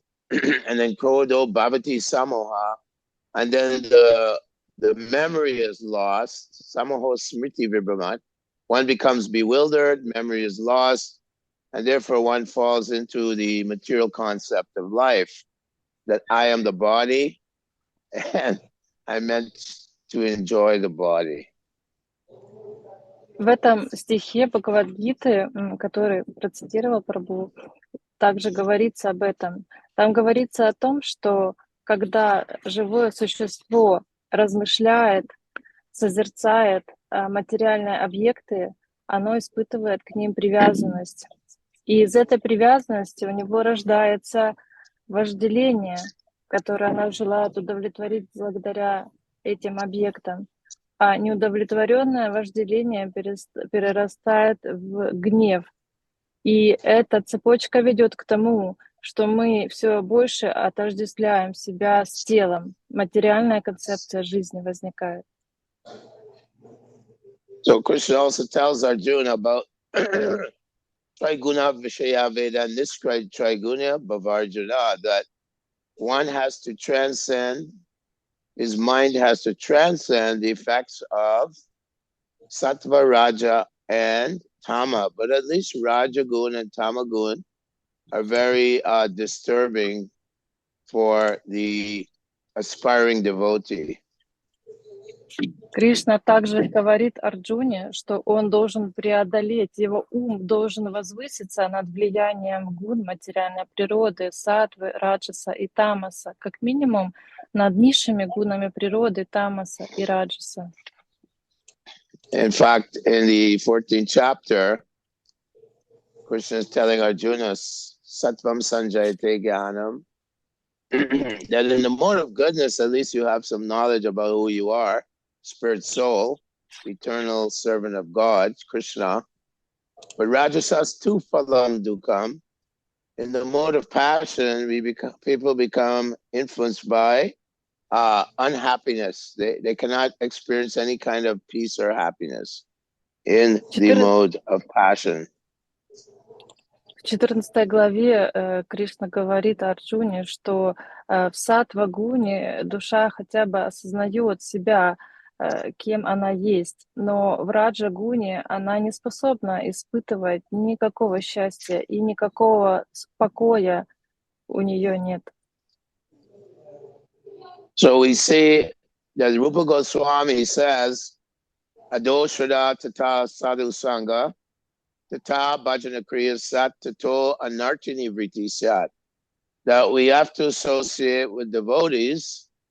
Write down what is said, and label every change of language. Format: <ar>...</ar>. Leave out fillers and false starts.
<en>and then</en> <sa>Krodho Bhavati Samoha,</sa> <en>and then the memory is lost,</en> <sa>Samoho Smriti Vibhamat,</sa> <en>one becomes bewildered, memory is lost, and therefore one falls into the material concept of life, that I am the body, and I'm meant to enjoy the body.</en> <ru>В этом стихе Бхагавад-гиты, который процитировал Прабху, также говорится об этом. Там говорится о том, что когда живое существо размышляет, созерцает материальные объекты, оно испытывает к ним привязанность. И из этой привязанности у него рождается вожделение, которое оно желает удовлетворить благодаря этим объектам. А неудовлетворенное вожделение перерастает в гнев. И эта цепочка ведет к тому, что мы все больше отождествляем себя с телом. Материальная концепция жизни возникает.</ru> <en>So Krishna also tells Arjuna about</en> <sa>Triguna Vishaya Veda Niskray Triguna Bhavarjuna,</sa> <en>that one has to transcend, his mind has to transcend the effects of Sattva, Raja, and Tama. But at least Rajagun and Tamagun are very disturbing for the aspiring devotee.</en> <ru>Кришна также говорит Арджуне, что он должен преодолеть, его ум должен возвыситься над влиянием гун материальной природы, саттвы, раджаса и тамаса, как минимум над низшими гунами природы, тамаса и раджаса.</ru> <en>In fact, in the 14th chapter, Krishna is telling Arjuna,</en> <sa>Sattvam Sanjayate Jnanam,</sa> <en>that in the mode of goodness, at least you have some knowledge about who you are, spirit soul, eternal servant of God, Krishna. But</en> <sa>Rajasas tu phalam dukkam.</sa> <en>In the mode of passion, people become influenced by unhappiness. They cannot experience any kind of peace or happiness in the mode of passion.</en> <ru>В 14 главе Кришна говорит Арджуне, что в саттва-гуне душа хотя бы осознает себя, кем она есть, но в раджа-гуне она не способна испытывать никакого счастья и никакого покоя у нее нет.</ru> <en>So we see that Rupa Goswami says,</en> <sa>Adoshada tata sadhu sangha, tata bhajana kriya sat tato anartini vriti sat.</sa> <en>That we have to associate with devotees</en>